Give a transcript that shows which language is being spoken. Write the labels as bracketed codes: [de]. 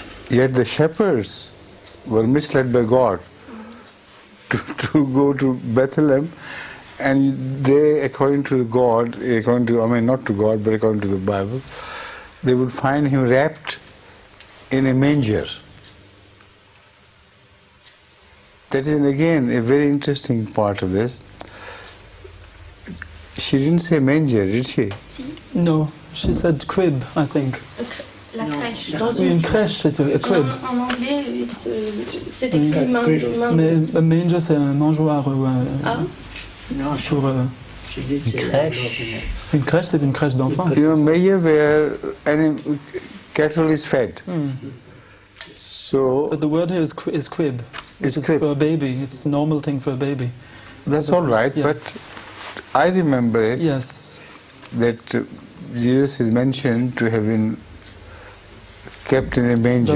[en] Yet the shepherds were misled by God to go to Bethlehem, and they, according to God, not to God, but according to the Bible, they would find him wrapped in a manger. That is again a very interesting part of this. She didn't say manger, did she? No, she said crib, I think. [fr] La crèche. Oui, une crèche, c'est a crib. En anglais, c'est écrit manger. Mais un manger, c'est un mangeoire. Non, pour, une crèche. Une crèche, c'est une crèche d'enfants. [en] Manger where cattle is fed. So, but the word here is crib. It's crib. For a baby. It's a normal thing for a baby. That's all right, yeah. But I remember it. Yes. That Jesus is mentioned to have been kept in a manger.